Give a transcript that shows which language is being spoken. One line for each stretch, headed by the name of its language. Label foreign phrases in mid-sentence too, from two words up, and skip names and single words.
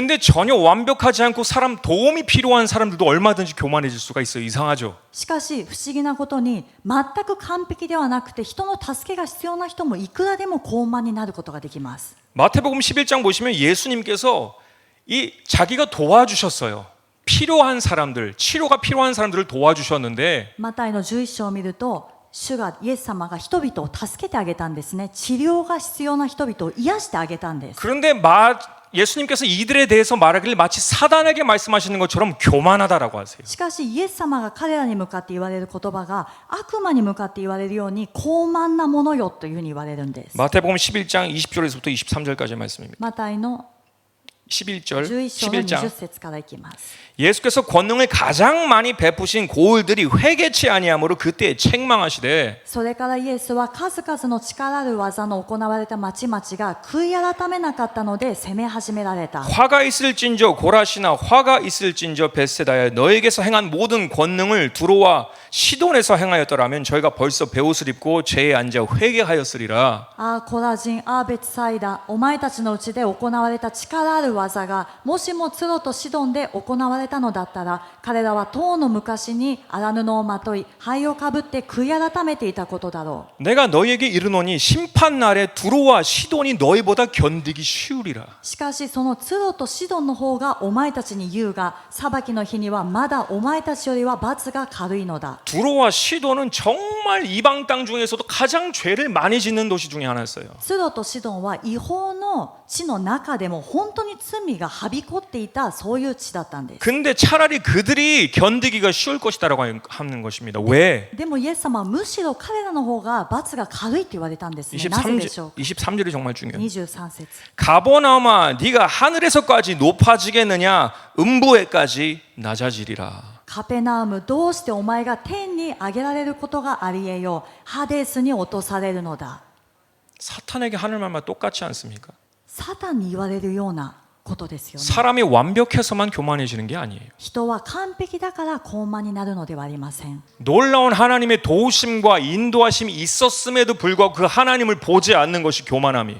Korean: 근데 전혀 완벽하지 않고 사람 도움이 필요한 사람들도 얼마든지 교만해질 수가 있어요. 이상하죠?
Japanese: しかし不思議なことに、全く完璧ではなくて人の助けが必要な人もいくらでも高慢になることができます。
Korean: 마태복음 11장 보시면 예수님께서 이 자기가 도와주셨어요. 필요한 사람들, 치료가 필요한 사람들을 도와주셨는데
Japanese: マタイの11章を見ると、主がイエス様が人々を助けてあげたんですね。治療が必要な人々を癒してあげたんです。
Korean: 그런데 예수님께서 이들에 대해서 말하길 마치 사단에게 말씀하시는 것처럼 교만하다라고 하세요.
Japanese: しかしイエス様が彼らに向かって言われる言葉が悪魔に向かって言われるように高慢なものよというふうに言われるんです。
Korean: 마태복음 11장 20절에서부터 23절까지 말씀입니다.
Japanese: マタイの
Korean: 11절,
Japanese: 11章の
Korean: 11장
Japanese: 20節からいきます。
Korean: 예수께서 권능을 가장 많이 베푸신 고을들이 회개치 아니함으로 그때 책망하시되
Japanese: それからイエスは数々の力ある技の行われた町々が悔い改めなかったので責め始められた。
Korean: 화가 있을진저 고라시나 화가 있을진저 벳세다야 너에게서 행한 모든 권능을 두로와 시돈에서 행하였더라면 저희가 벌써 베옷을 입고 죄에 앉아 회개하였으리라.
Japanese: ああコラジン、ああベツサイダ、お前たちのうちで行われた力ある技がもしもツロとシドンで行われたのだったら、彼らは当の昔に荒布をまとい灰をかぶって悔い改めていたことだろう。
Korean: 내가 너희에게 이르노니 심판 날에 두로와 시돈이 너희보다 견디기 쉬우리라.
Japanese: しかしそのツロとシドンの方がお前たちに言うが、裁きの日にはまだお前たちよりは罰が軽いのだ。
Korean: 두로와 시돈은 정말 이방 땅 중에서도 가장 죄를 많이 짓는 도시 중에 하나였어요.
Japanese: ツロとシドンは違法の地の中でも本当に罪がはびこっていた、そういう地だったんです。
Korean: 근데 차라리 그들이 견디기가 쉬울 것이다라고 하는 것입니다. 왜?
Japanese: でもイエス様はむしろ彼らの方が罰が軽いと言われたんですね。なぜでしょうか。
Korean: 23절이 정말 중요해요.
Japanese: 23節。
Korean: 가버나움아 네가 하늘에서까지 높아지겠느냐 음부에까지 낮아지리라.
Japanese: カペナウム、どうしてお前が天に上げられることがありえよう。ハデスに落とされるのだ。
Korean: 사탄에게 하늘 말만 똑같지 않습니까?
Japanese: サタンに言われるようなことですよね。
Korean: 사람이 완벽해서만 교만해지는 게 아니에요.
Japanese: 人は完璧だから高慢になるのではありません。
Korean: 놀라운 하나님의 도우심과 인도하심이 있었음에도 불구하고 그 하나님을 보지 않는 것이 교만함이에요.